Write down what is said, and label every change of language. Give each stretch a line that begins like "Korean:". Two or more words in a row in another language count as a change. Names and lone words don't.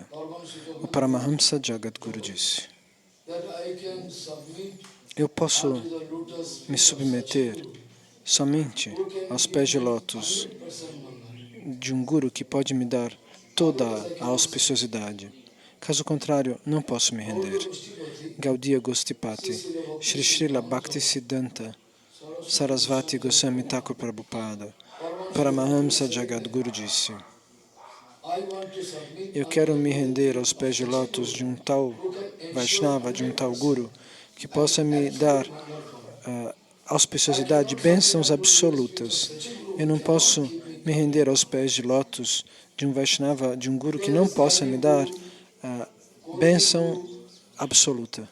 Portuguese: O Paramahamsa Jagadguru disse: eu posso me submeter somente aos pés de lótus de um guru que pode me dar toda a auspiciosidade. Caso contrário, não posso me render. Gaudiya Gostipati Shri Srila Bhakti Siddhanta Sarasvati Goswami Thakur Prabhupada. Paramahamsa Jagadguru disse: eu quero me render aos pés de lótus de um tal Vaishnava, de um tal Guru, que possa me dar auspiciosidade, bênçãos absolutas. Eu não posso me render aos pés de lótus de um Vaishnava, de um Guru que não possa me dar bênção absoluta.